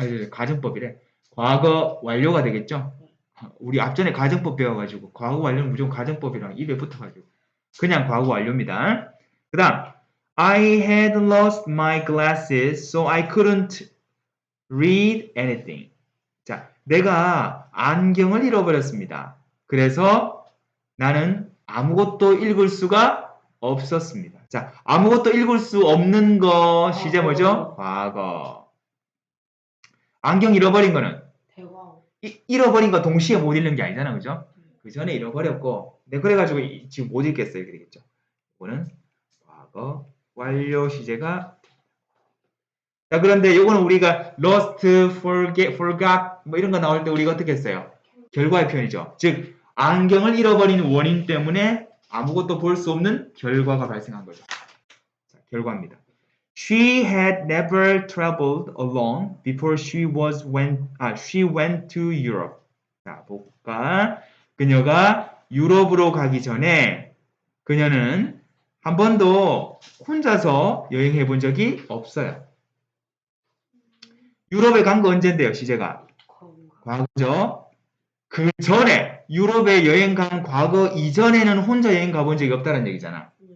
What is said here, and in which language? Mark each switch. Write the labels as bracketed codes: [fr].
[ko] 가정법이래. 과거 완료가 되겠죠. 우리 앞전에 가정법 배워가지고 과거 완료는 무조건 가정법이랑 입에 붙어가지고 그냥 과거 완료입니다. 그 다음 [en] I had lost my glasses so I couldn't read anything. [ko] 자, 내가 안경을 잃어버렸습니다. 그래서 나는 아무것도 읽을 수가 없었습니다. 자, 아무것도 읽을 수 없는 거 시제 뭐죠? 과거. 안경 잃어버린 거는 대과거. 잃어버린 거 동시에 못 읽는 게 아니잖아. 그죠? 그 전에 잃어버렸고 네, 그래가지고 지금 못 읽겠어 이렇게 되겠죠. 이거는 과거 완료 시제가 자, 그런데 요거는 우리가 lost, forgot 뭐 이런 거 나올 때 우리가 어떻게 했어요? 결과의 표현이죠. 즉 안경을 잃어버린 원인 때문에 아무것도 볼 수 없는 결과가 발생한 거죠. 자, 결과입니다. [en] She had never traveled alone before she went to Europe. [ko] 자, 볼까? 그녀가 유럽으로 가기 전에 그녀는 한 번도 혼자서 여행해 본 적이 없어요. 유럽에 간 거 언젠데요, 시제가? 과거죠. 그 전에 유럽에 여행 간 과거 이전에는 혼자 여행 가본 적이 없다는 얘기잖아.